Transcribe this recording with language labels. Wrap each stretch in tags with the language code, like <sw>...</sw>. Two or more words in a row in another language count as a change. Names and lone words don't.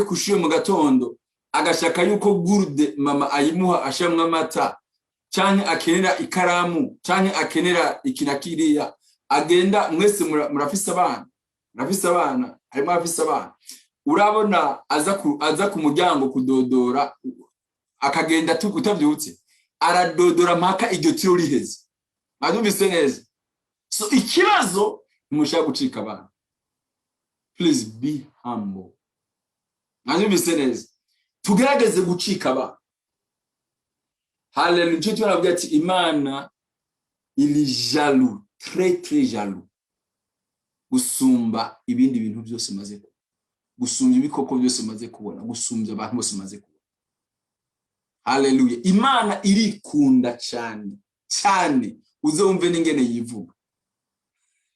<rn>kushiye mu gatondo agashaka yuko gourde mama ayimuha ashamwa amata, cyane akenera ikaramu, cyane akenera ikinakiriya, agenda mwese murafise abana, harimo afise abana, urabona aza ku muryango kudodora, akagenda utavyutse aradodora mpaka iryo tiro riheze. Mwumvise neza? So ikibazo ntimushaka gucika abana.</rn> <en>Please be humble.</en> <rn>Mwumvise neza? Tugerageze gucika abana. Haleluya. Cyo turavuga ati Imana ili jaloux,</rn> <fr>très jaloux,</fr> <rn>gusumba ibindi bintu byose maze ko, gusumba ibikoko byose maze kubona, gusumba abantu bose maze kubona. Haleluya. Imana irikunda cyane, uzumve n'ingene yivuga.</rn>